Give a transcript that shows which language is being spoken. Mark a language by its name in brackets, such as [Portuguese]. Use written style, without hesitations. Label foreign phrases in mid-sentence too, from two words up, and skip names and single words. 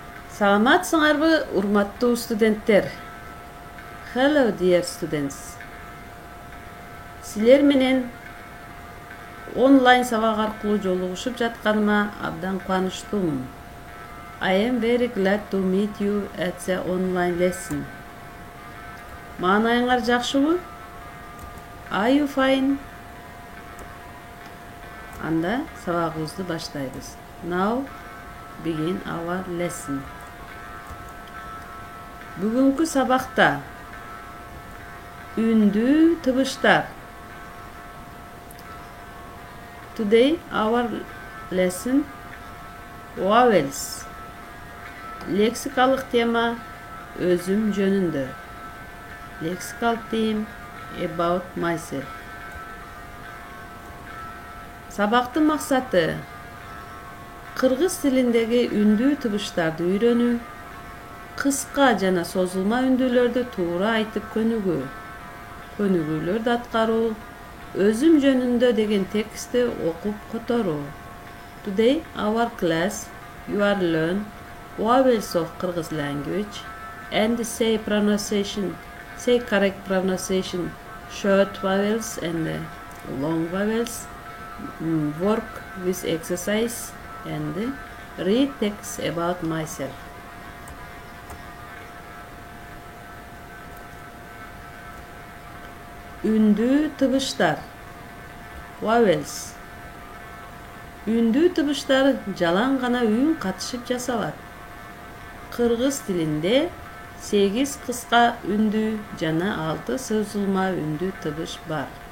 [Kyrgyz] Саламатсыңарбы, урматтуу студенттер? [English] Hello, dear students. [Kyrgyz] Силер менен онлайн сабак аркылуу жолугушуп жатканыма абдан кубанычтуумун. [English] I am very glad to meet you at the online lesson. [Kyrgyz] Маанайыңар жакшыбы? [English] Are you fine? [Kyrgyz] Анда сабагыбызды баштайбыз. [English] Now begin our lesson. [Kyrgyz] Бүгүнкү сабакта үндүү тыбыштар. [English] Today our lesson vowels. [Kyrgyz] Лексикалык тема өзүм жөнүндө. [English] Lexical theme about myself. [Kyrgyz] Сабактын максаты кыргыз тилиндеги үндүү тыбыштарды үйрөнүү, кыска жана созулма үндүүлөрдү туура айтып көнүгүү, көнүгүүлөрдү аткаруу, өзүм жөнүндө деген текстти окуп которуу. [English] Today our class you are learn vowels of Kyrgyz language and say correct pronunciation, short vowels and long vowels, work with exercise and read text about myself. [Kyrgyz] Ündүү тыбыштар. [English] Vowels. [Kyrgyz] Үндүү тыбыштар жалаң гана үн катышып жасалат. Кыргыз тилинде 8 кыска үндүү жана 6 созулма үндүү тыбыш бар.